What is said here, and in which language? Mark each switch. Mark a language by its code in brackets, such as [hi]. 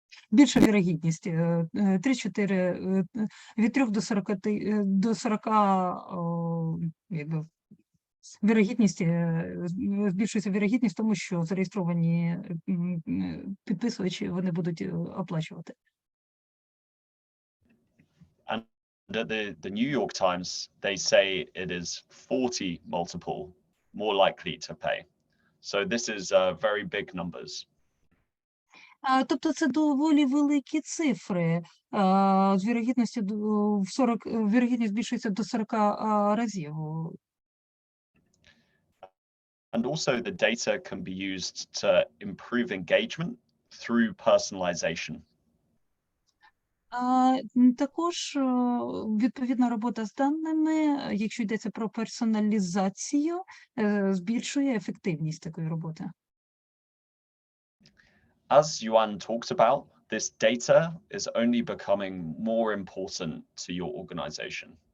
[uk] більша вірогідність 3-4, від 3 до 40 якби вірогідність, збільшується вірогідність тому, що зареєстровані підписувачі, вони будуть оплачувати. [en] And at the New York Times, they say it is 40 multiple more likely to pay. So this is very big numbers. [uk] Тобто це доволі великі цифри. З вірогідністю вірогідність збільшується до 40 разів. [en] And also the data can be used to improve engagement through personalization. [uk] Також відповідна робота з даними, якщо йдеться про персоналізацію, збільшує ефективність такої роботи. [en] As Juan talked about, this data is only becoming more important to your organization.